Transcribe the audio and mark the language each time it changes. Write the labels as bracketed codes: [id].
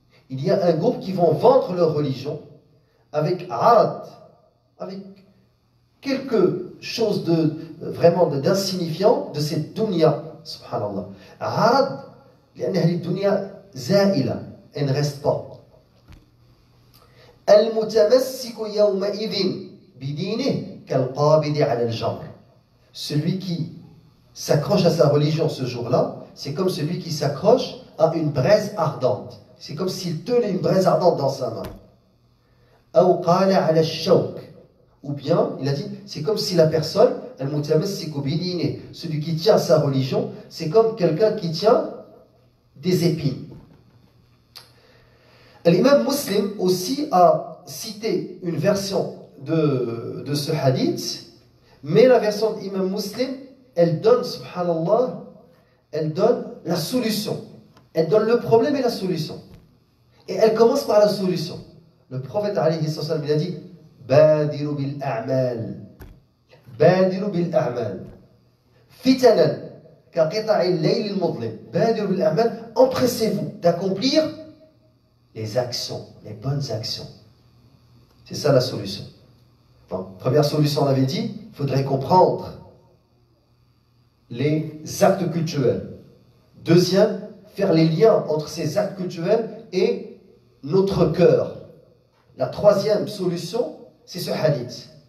[fr] Il y a un groupe qui vont vendre leur religion avec arad, avec quelque chose de vraiment d'insignifiant de cette dunya. Subhanallah. Arad, [ar] لأن هذه الدنيا زائلة, [fr] elle ne reste pas. [ar] المتمسك يومئذ بدينه كالقابض على الجمر. [fr] Celui qui s'accroche à sa religion ce jour-là, c'est comme celui qui s'accroche à une braise ardente. C'est comme s'il tenait une braise ardente dans sa main. [ar] أو قال على الشوك. [fr] Ou bien, il a dit, c'est comme si la personne, celui qui tient sa religion, c'est comme quelqu'un qui tient des épines. L'imam Muslim aussi a cité une version de ce hadith, mais la version de l'imam Muslim, elle donne, subhanallah, elle donne la solution. Elle donne le problème et la solution. Et elle commence par la solution. Le prophète, alayhi sallam, il a dit, [ar] Badiru bil a'mal بادروا بالأعمال فتنا كقطع الليل المظلم بادروا بالأعمال [fr] empressez-vous d'accomplir les actions, les bonnes actions. C'est ça la solution. Bon, première solution, on avait dit, il faudrait comprendre les actes cultuels. Deuxième, faire les liens entre ces actes cultuels et notre cœur. La troisième solution, c'est ce hadith.